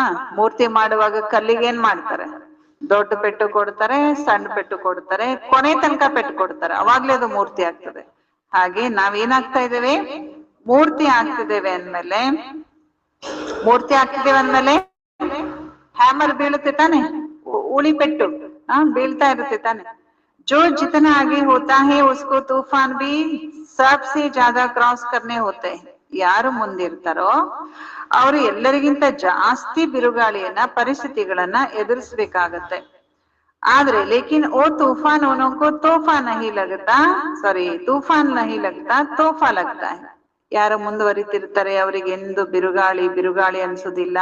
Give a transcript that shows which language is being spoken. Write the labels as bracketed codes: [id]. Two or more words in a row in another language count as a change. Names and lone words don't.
[kn] ಮೂರ್ತಿ ಮಾಡುವಾಗ ಕಲ್ಲಿಗೆ ಏನ್ ಮಾಡ್ತಾರೆ, ದೊಡ್ಡ ಪೆಟ್ಟು ಕೊಡ್ತಾರೆ, ಸಣ್ಣ ಪೆಟ್ಟು ಕೊಡ್ತಾರೆ, ಕೊನೆ ತನಕ ಪೆಟ್ಟು ಕೊಡ್ತಾರೆ, ಅವಾಗ್ಲೇ ಅದು ಮೂರ್ತಿ ಆಗ್ತದೆ. ಹಾಗೆ ನಾವೇನಾಗ್ತಾ ಇದ್ದೇವೆ, ಮೂರ್ತಿ ಆಗ್ತಿದ್ದೇವೆ ಅಂದ್ಮೇಲೆ, ಮೂರ್ತಿ ಆಗ್ತಿದ್ದೇವೆ ಅಂದ್ಮೇಲೆ ಹ್ಯಾಮರ್ ಬೀಳುತ್ತೆ ತಾನೆ, ಉಳಿ ಪೆಟ್ಟು ಬೀಳ್ತಾ ಇರುತ್ತೆ ತಾನೆ. [hi] जो जितना आगे होता है उसको तूफान भी सबसे ज्यादा क्रॉस करने होते हैं. [kn] ಯಾರು ಮುಂದಿರ್ತಾರೋ ಅವರು ಎಲ್ಲರಿಗಿಂತ ಜಾಸ್ತಿ ಬಿರುಗಾಳಿಯನ್ನ, ಪರಿಸ್ಥಿತಿಗಳನ್ನ ಎದುರಿಸ್ಬೇಕಾಗತ್ತೆ. [hi] ಆದ್ರೆ लेकिन वो तूफान उनको तोहफा नहीं लगता, सॉरी तूफान नहीं लगता तोहफा लगता है. [kn] ಯಾರು ಮುಂದುವರಿತಿರ್ತಾರೆ ಅವರಿಗೆ ಎಂದು ಬಿರುಗಾಳಿ ಅನ್ಸುದಿಲ್ಲ.